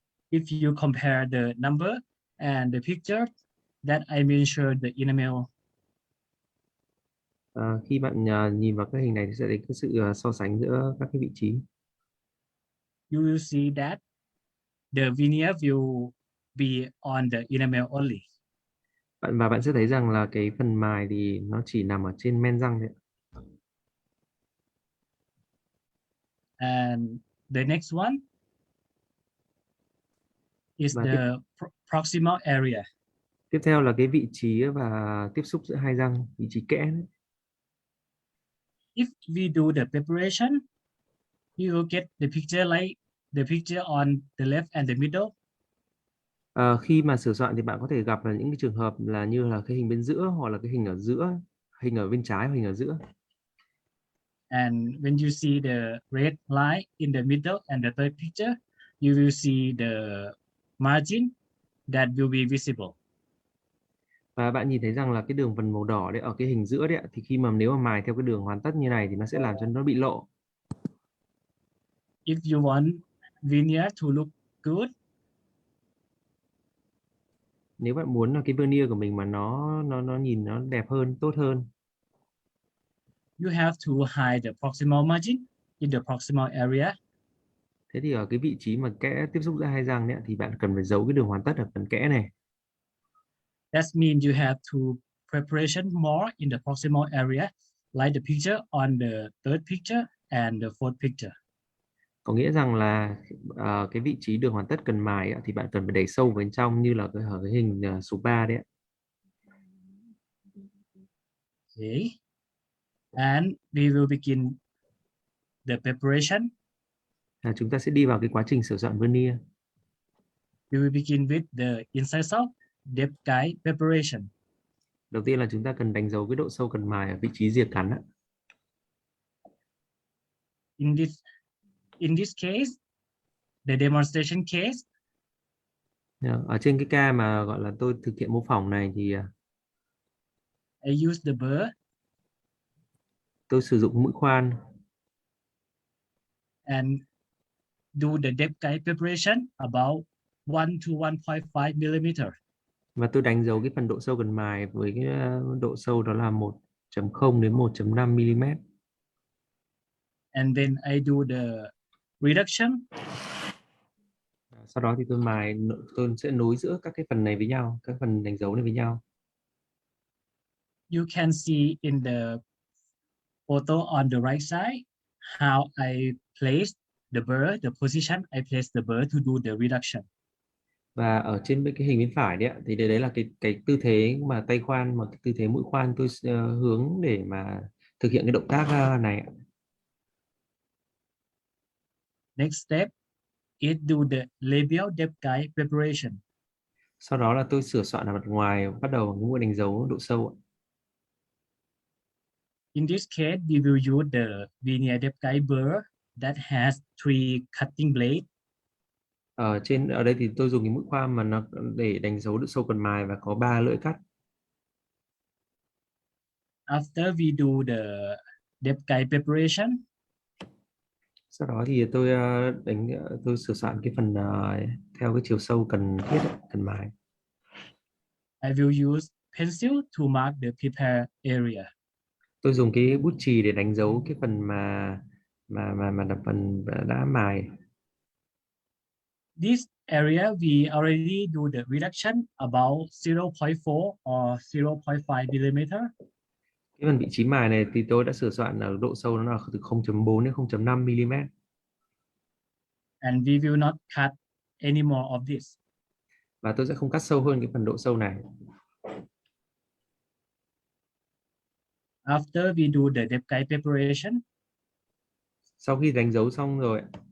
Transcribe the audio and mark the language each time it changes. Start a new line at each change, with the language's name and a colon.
English: If you compare the number and the picture that I measured the enamel,
Vietnamese: Khi bạn nhìn vào cái hình này thì sẽ thấy cái sự so sánh giữa các cái vị trí.
English: you will see that the veneer will be on the enamel only.
Vietnamese: Và bạn sẽ thấy rằng là cái phần mài thì nó chỉ nằm ở trên men răng thôi.
English: And the next one is
Vietnamese: Và
English: the proximal area.
Vietnamese: tiếp theo là cái vị trí và tiếp xúc giữa hai răng, vị trí kẽ đấy.
English: If we do the preparation, you will get the picture like the picture on the left and the middle.
Vietnamese: Khi mà sửa soạn thì bạn có thể gặp là những cái trường hợp là như là cái hình bên giữa, hoặc là cái hình ở giữa, hình ở bên trái và hình ở giữa.
English: And when you see the red line in the middle and the third picture, you will see the margin that will be visible.
Vietnamese: Và bạn nhìn thấy rằng là cái đường phần màu đỏ đấy ở cái hình giữa đấy ạ, thì khi mà nếu mà mài theo cái đường hoàn tất như này thì nó sẽ làm cho nó bị lộ.
English: If you want veneer to look good,
Vietnamese: Nếu bạn muốn là cái veneer của mình mà nó nhìn nó đẹp hơn, tốt hơn,
English: you have to hide the proximal margin in the proximal area.
Vietnamese: thế thì ở cái vị trí mà kẽ tiếp xúc giữa hai răng đấy ạ, thì bạn cần phải giấu cái đường hoàn tất ở phần kẽ này.
English: That means you have to preparation more in the proximal area, like the picture on the third picture and the fourth picture.
Vietnamese: Có nghĩa rằng là cái vị trí đường hoàn tất cần mài ạ, thì bạn cần phải đẩy sâu vào bên trong, như là ở cái hình số 3 đấy ạ.
English: Okay. And we will begin the preparation.
Vietnamese: Chúng ta sẽ đi vào cái quá trình sửa soạn veneer.
English: We will begin with the incisor depth guide preparation.
Vietnamese: Đầu tiên là chúng ta cần đánh dấu cái độ sâu cần mài ở vị trí rìa cắn ạ.
English: In this case, the demonstration case,
Vietnamese: Ở trên cái ca mà gọi là tôi thực hiện mô phỏng này thì
English: I use the burr
Vietnamese: tôi sử dụng mũi khoan
English: and do the depth guide preparation about 1 to 1.5 millimeter.
Vietnamese: và tôi đánh dấu cái phần độ sâu cần mài với cái độ sâu đó là 1.0 đến 1.5 mm.
English: And then I do the reduction.
Vietnamese: Sau đó thì tôi sẽ nối giữa các cái phần này với nhau, các phần đánh dấu này với nhau.
English: You can see in the photo on the right side how I place the burr, the position I place the burr to do the reduction.
Vietnamese: Và ở trên cái hình bên phải đấy ạ, thì đấy là cái tư thế mà tay khoan, mà cái tư thế mũi khoan tôi hướng để mà thực hiện cái động tác này.
English: Next step is do the labial depth guide preparation.
Vietnamese: Sau đó là tôi sửa soạn ở mặt ngoài, bắt đầu bằng mũi đánh dấu độ sâu.
English: In this case, we will use the veneer depth guide burr that has 3 cutting blades.
Vietnamese: Ở đây thì tôi dùng cái mũi khoan mà nó để đánh dấu độ sâu cần mài và có 3 lưỡi cắt.
English: After we do the depth guide preparation,
Vietnamese: Sau đó thì tôi sửa soạn cái phần theo cái chiều sâu cần thiết, cần mài.
English: I will use pencil to mark the prepare area.
Vietnamese: Tôi dùng cái bút chì để đánh dấu cái phần mà là phần đã mài.
English: This area we already do the reduction about 0.4 or 0.5 millimeter.
Vietnamese: Cái phần vị trí mài này thì tôi đã sửa soạn ở độ sâu nó là từ 0.4 đến 0.5 mm.
English: And we will not cut any more of this.
Vietnamese: Và tôi sẽ không cắt sâu hơn cái phần độ sâu này.
English: After we do the depth guide preparation,
Vietnamese: Sau khi đánh dấu xong rồi,